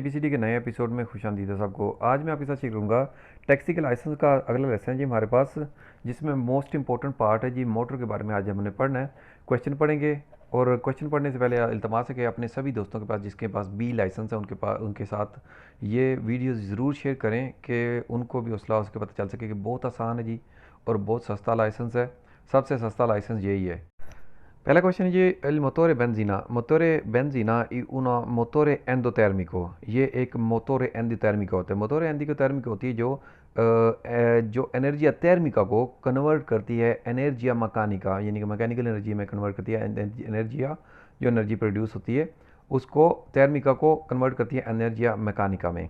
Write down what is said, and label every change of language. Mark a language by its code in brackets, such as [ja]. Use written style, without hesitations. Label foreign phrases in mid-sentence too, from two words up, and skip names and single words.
[ur] اے بی سی ڈی کے نئے ایپیسوڈ میں خوش آمدید ہے سب کو۔ آج میں آپ کے ساتھ شیئر کروں گا ٹیکسی کے لائسنس کا اگلا لیسن ہے جی ہمارے پاس، جس میں [en] most important part [ur] ہے جی موٹر کے بارے میں آج ہم نے پڑھنا ہے. کوئسچن پڑھیں گے اور کوئسچن پڑھنے سے پہلے التماس ہے کہ اپنے سبھی دوستوں کے پاس جس کے پاس بی لائسنس ہے ان کے ساتھ یہ ویڈیو ضرور شیئر کریں کہ ان کو بھی حوصلہ اس کے پتا چل سکے کہ بہت آسان ہے جی اور بہت سستا لائسنس ہے. سب سے سستا لائسنس یہی ہے. [it] Pela questione जी, il motore benzina è una motore endotermico। [ur] یہ ایک [it] motore endotermico [ur] ہوتا ہے. [it] motore endotermico [ur] ہوتی ہے جو [it] energia termica [ur] کو کنورٹ کرتی ہے [it] energia meccanica, [ur] یعنی کہ [en] mechanical energy [ur] میں کنورٹ کرتی ہے. انرجیا جو انرجی پروڈیوس ہوتی ہے اس کو تھرمیکا کو کنورٹ کرتی ہے [it] energia meccanica [ur] میں.